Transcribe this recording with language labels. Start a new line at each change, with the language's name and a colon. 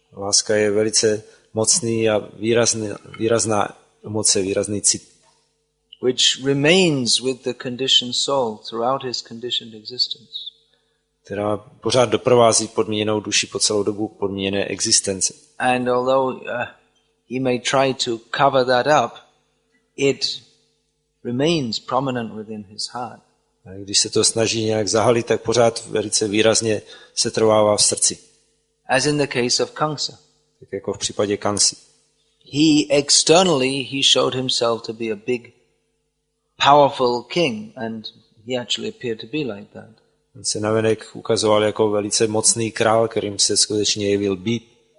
Czech: Láska je velice mocný a výrazná emoce, výrazný cit.
English: Which remains with the conditioned soul throughout his conditioned existence.
Czech: Která pořád doprovází podmíněnou duši po celou dobu podmíněné existence.
English: And although he may try to cover that up, it remains prominent within his heart.
Czech: A když se to snaží nějak zahalit, tak pořád velice výrazně se trvává v srdci.
English: As in the case of Kamsa.
Czech: Tak jako v případě Kansy.
English: He showed himself to be a big, powerful king, and he actually appeared to be like that.
Czech: On se navenek ukazoval jako velice mocný král, kterým se skutečně jevil být.